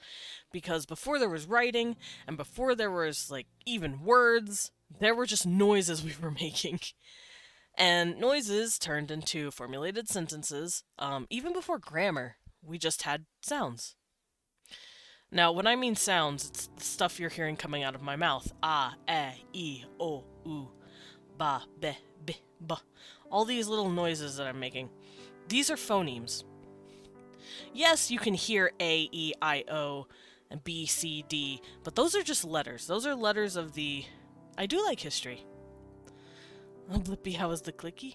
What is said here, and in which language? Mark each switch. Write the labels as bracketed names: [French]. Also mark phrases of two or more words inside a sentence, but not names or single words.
[English] Because before there was writing, and before there was, like, even words, there were just noises we were making. And noises turned into formulated sentences. Even before grammar, we just had sounds. Now, when I mean sounds, it's the stuff you're hearing coming out of my mouth. Ah, eh, e, o, u, ba, be, bi, ba. All these little noises that I'm making. These are phonemes. Yes, you can hear A, E, I, O, and B, C, D, but those are just letters. Those are letters of the... I do like history. Oh, Blippi, how is the clicky?